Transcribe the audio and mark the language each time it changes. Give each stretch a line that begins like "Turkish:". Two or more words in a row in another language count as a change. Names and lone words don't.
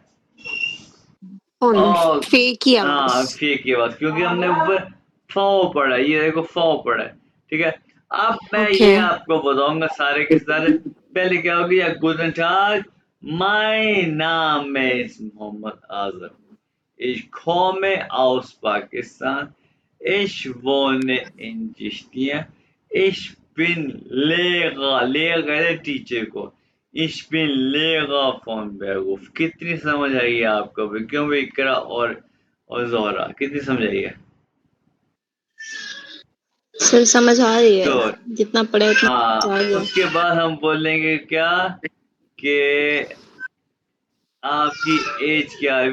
Hindi: On. और Fake ही हाँ, आवाज। फेक ये बात, क्योंकि हमने ऊपर फॉ पढ़ा है, ये देखो फॉ पढ़ा है, ठीक है। अब मैं ये Okay. आपको बताऊंगा सारे के सारे। पहले क्या होगी, या
German: Guten Tag,
English: my name is
Hindi: मोहम्मद आजम,
German: ich komme aus Pakistan, ich wohne in Chechnya, ich bin Lehrer
Hindi: कहते टीचर को,
German: ich bin Lehrer von Beruf।
Hindi: कितनी समझ आई है आपको भी? क्यों भी इकरा और जोहरा, कितनी समझ आई है? सर समझ आ रही है। गुड। जितना पढ़े उतना हाँ, आ गया। उसके बाद हम बोलेंगे क्या कि आपकी एज क्या है?